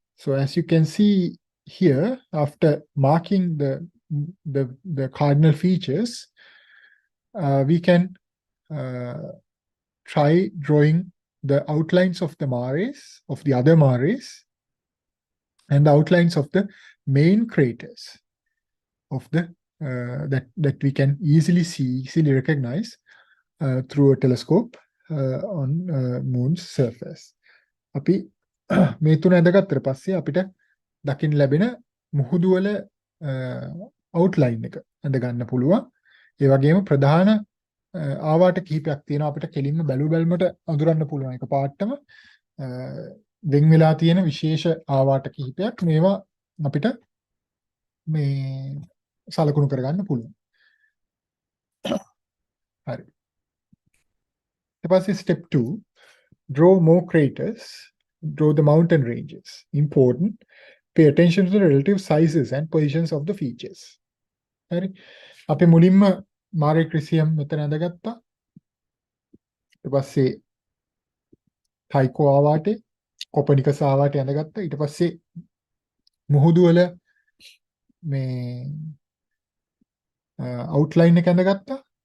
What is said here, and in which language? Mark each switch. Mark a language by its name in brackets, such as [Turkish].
[English] So as you can see here, after marking the cardinal features, we can try drawing the outlines of the mares, of the other mares, and the outlines of the main craters of the that we can easily see, easily recognize through a telescope on moon's surface. [Sinhala] අපි මේ තුන ඇඳගත්තට පස්සේ අපිට දකින්න ලැබෙන මුහුදු වල outline එක ඇඳ ගන්න පුළුවන්. ඒ වගේම ප්‍රධාන ආවාට කිහිපයක් තියෙනවා අපිට කෙලින්ම බැලුමට අඳුරන්න පුළුවන්. එක පාටම වෙන් වෙලා තියෙන විශේෂ ආවාට කිහිපයක්, මේවා අපිට මේ සලකුණු කරගන්න පුළුවන්. හරි. [English] ඊට පස්සේ step 2, draw more craters, draw the mountain ranges. Important, pay attention to the relative sizes and positions of the features. [Sinhala] හරි. අපි මුලින්ම මාරේ ක්‍රිසියම් මෙතන ඇඳගත්තා. ඊට පස්සේ ටයිකෝ ආවාටේ, කොපර්නිකස් ආවාටේ ඇඳගත්තා. ඊට පස්සේ මුහුදු වල මේ outline එක ඇඳගත්තා.